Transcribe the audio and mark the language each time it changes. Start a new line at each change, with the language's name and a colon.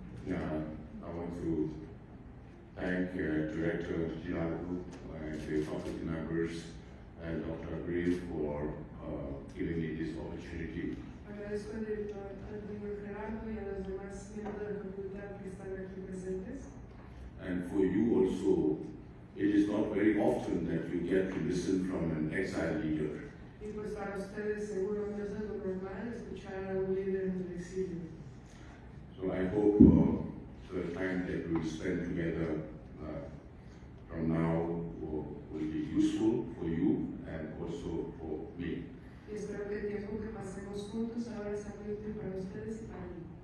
English: I want to thank Director Girardo and the faculty members and Dr. Abril for giving me this opportunity.
Spanish: Agradezco al director Gerardo y a los demás miembros de la facultad que están aquí presentes.
English: And for you also, it is not very often that you get to listen from an exile leader.
Spanish: Y pues para ustedes seguro no es algo normal escuchar a un líder en el exilio.
English: So I hope the time that we will spend together from now will be useful for you and also for me.
Spanish: Y espero que el tiempo que pasemos juntos ahora sea muy útil para ustedes y para mí.